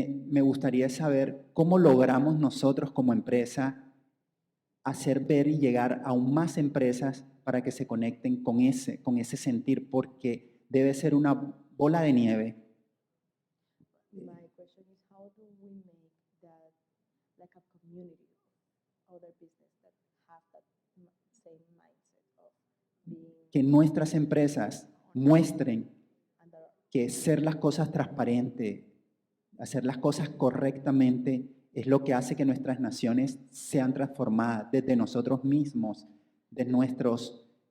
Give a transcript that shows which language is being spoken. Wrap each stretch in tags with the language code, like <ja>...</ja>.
<es>Me gustaría saber cómo logramos nosotros como empresa hacer ver y llegar a aún más empresas para que se conecten con ese sentir, porque debe ser una bola de nieve.</es> <en>My question is, how do we make that like a community of other business that have that same mindset of being</en> <es>Que nuestras empresas muestren</es> <en>under</en> <es>que ser las cosas transparentes, hacer las cosas correctamente, es lo que hace que nuestras naciones sean transformadas desde nosotros mismos, de nuestros</es>